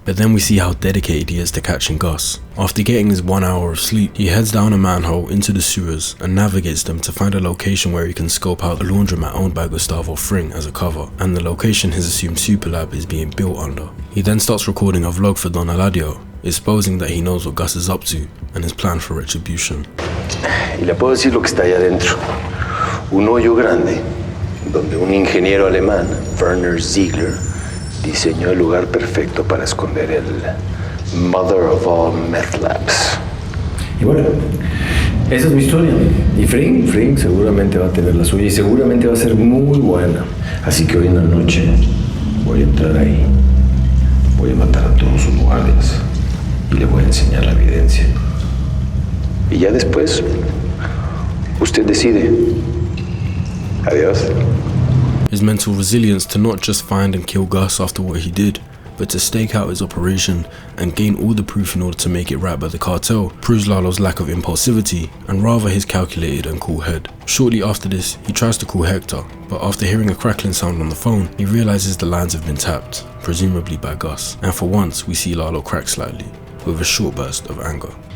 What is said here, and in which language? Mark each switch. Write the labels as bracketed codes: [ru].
[en] But then we see how dedicated he is to catching Gus. After getting his 1 hour of sleep, he heads down a manhole into the sewers and navigates them to find a location where he can scope out a laundromat owned by Gustavo Fring as a cover, and the location his assumed superlab is being built under. He then starts recording a vlog for Don Eladio, exposing that he knows what Gus is up to and his plan for retribution. [es] Y le puedo decir lo que está allá adentro. Un hoyo grande, donde un ingeniero alemán, Werner Ziegler, diseñó el lugar perfecto para esconder el [en] mother of all meth labs. [es] Y bueno, esa es mi historia. Y Fring seguramente va a tener la suya y seguramente va a ser muy buena. Así que hoy en la noche voy a entrar ahí. Voy a matar a todos sus guardias y le voy a enseñar la evidencia. Y ya después, usted decide. Adiós. [en] His mental resilience to not just find and kill Gus after what he did, but to stake out his operation and gain all the proof in order to make it right by the cartel, proves Lalo's lack of impulsivity and rather his calculated and cool head. Shortly after this, he tries to call Hector, but after hearing a crackling sound on the phone, he realizes the lines have been tapped, presumably by Gus, and for once we see Lalo crack slightly, with a short burst of anger.